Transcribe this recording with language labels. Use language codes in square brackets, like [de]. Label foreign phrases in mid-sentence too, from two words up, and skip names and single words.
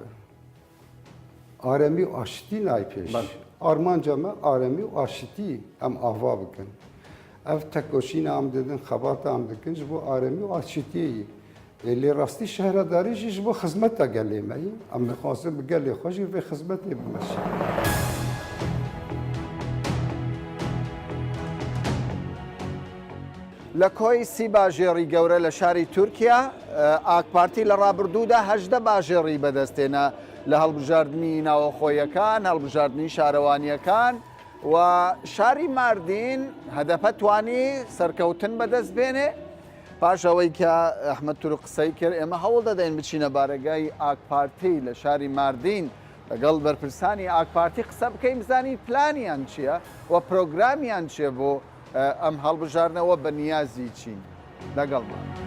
[ku] Aremî û aşitî nayê pêş. Armanca me aremî û aşitî em ava bikin. Ev tekoşîna em didin, xebata em dikin ji bo aremî û aşitiyê yî. Lê rastî şehredarî jî ji bo xizmeta gelê me yî. Em dixwazin bi gelê xwe jî vê xizmetê bimeşin. [ckb] لە کۆی سی باژێڕی گەورە لە شاری تورکیا ئاکپارتی لە ڕابردوودا 18 باژێڕی بەدەستێنە لە هەڵبژاردننی ناوەخۆیەکان هەڵبژاردننی شارەوانیەکان و شاری ماردین هەدەفە توانی سەرکەوتن بەدەست بێنێ پاش ئەوەی کە ئەحمەد تورک قسەی کرد ئێمە هەوڵ دەدەین بچینە بارگای ئاکپارتی لە شاری ماردین لەگەڵ بەرپرسانی ئاکپارتی قسە بکەین بزانین پلانیان چییە و پرۆگرامیان چیە بۆ ئەم هەڵبژارنەوە بە نیازی چین لەگەڵمان.